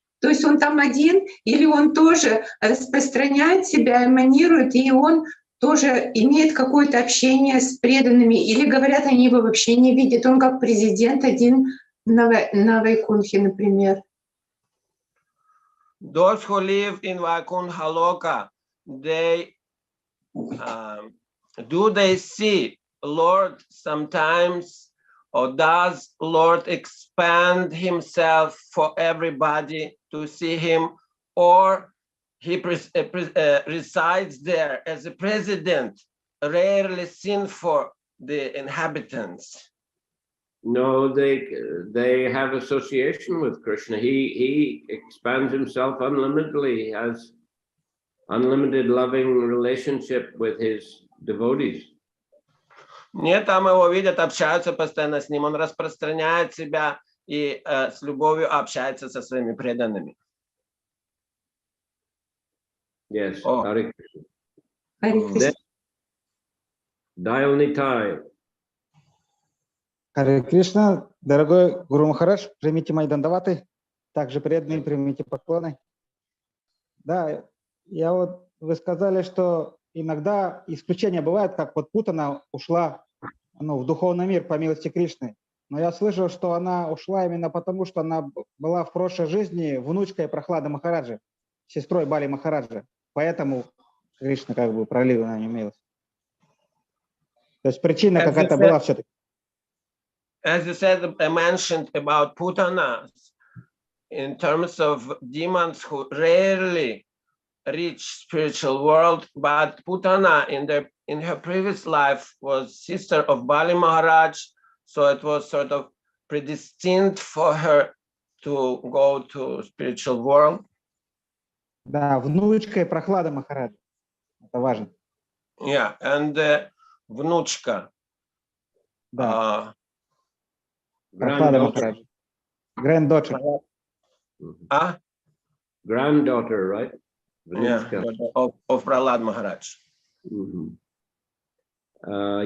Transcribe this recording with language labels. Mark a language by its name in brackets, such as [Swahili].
[Russian] То есть он там один, или он тоже распространяет себя, эманирует, и он тоже имеет какое-то общение с преданными, или говорят, они его вообще не видят. Он как президент один на Вайкунхе, например. [English] Those who live in Vaikuntha Loka, they do they see Lord sometimes, or does Lord expand himself for everybody to see him, or he resides there as a president, rarely seen for the inhabitants? No, they have association with Krishna. He expands himself unlimitedly. He has unlimited loving relationship with his devotees. [Russian] Нет, там его видят, общаются постоянно с ним. Он распространяет себя и с любовью общается со своими преданными. [English] Yes, Oh. Hare Krishna. Hare Krishna. Dial Nitai. [Russian] Харе Кришна, дорогой Гуру Махарадж, примите мои дандаваты, также преданные, примите поклоны. Да, вы сказали, что иногда исключения бывают, как вот Путана ушла в духовный мир по милости Кришны. Но я слышал, что она ушла именно потому, что она была в прошлой жизни внучкой Прохлады Махараджа, сестрой Бали Махараджа. Поэтому Кришна как бы пролил на нее милость. То есть причина какая-то была все-таки. [English] As you said, I mentioned about Putanas, in terms of demons who rarely reach spiritual world, but Putana in her previous life was sister of Bali Maharaj, so it was sort of predestined for her to go to spiritual world. [Russian] Да, внучкой Прохлады Махараджа. Это важно. [English] Yeah, and [Russian] внучка. Да. Прохлада Махараджа. [English] Granddaughter. Granddaughter, right? Yeah, of Prahlad Maharaj.